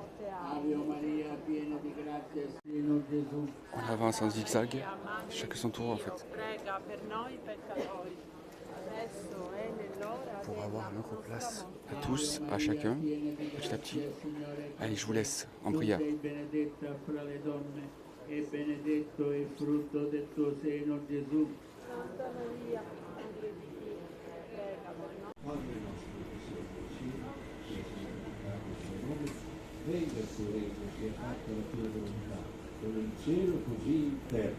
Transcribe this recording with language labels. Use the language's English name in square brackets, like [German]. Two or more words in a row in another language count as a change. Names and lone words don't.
[French] On avance en zigzag, chacun son tour en fait. Pour avoir notre place à tous, à chacun, petit à petit. Allez, je vous laisse en prière. [Italian] Venga il tuo regno, sia fatta la tua volontà, come in cielo così in terra.